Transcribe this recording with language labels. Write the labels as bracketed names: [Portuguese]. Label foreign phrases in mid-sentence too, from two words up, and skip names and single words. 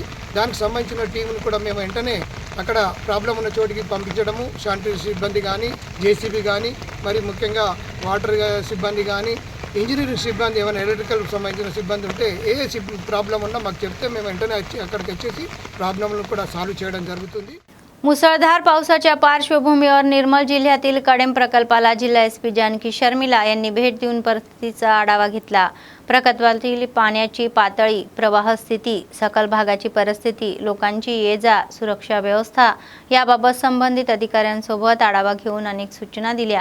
[Telugu] దానికి సంబంధించిన టీంని కూడా మేము వెంటనే అక్కడ ప్రాబ్లం ఉన్న చోటికి పంపించడము, శానిటరీ సిబ్బంది కానీ, జేసీబీ కానీ, మరి ముఖ్యంగా వాటర్ సిబ్బంది కానీ, ఇంజనీరింగ్ సిబ్బంది, ఏమైనా ఎలక్ట్రికల్ సంబంధించిన సిబ్బంది ఉంటే ఏ ప్రాబ్లం ఉన్నా మాకు చెప్తే మేము వెంటనే అక్కడికి వచ్చేసి ప్రాబ్లంలను కూడా సాల్వ్ చేయడం जరుగుతుంది. [Marathi] मुसळधार पावसाच्या पार्श्वभूमीवर निर्मल जिल्ह्यातील कडेम प्रकल्पाला जिल्हा एसपी जानकी शर्मिला यांनी भेट देऊन परिस्थितीचा आढावा घेतला. प्रकल्पातील पाण्याची पातळी, प्रवाह स्थिती, सखल भागाची परिस्थिती, लोकांची ये-जा, सुरक्षा व्यवस्था याबाबत संबंधित अधिकाऱ्यांसोबत आढावा घेऊन अनेक सूचना दिल्या.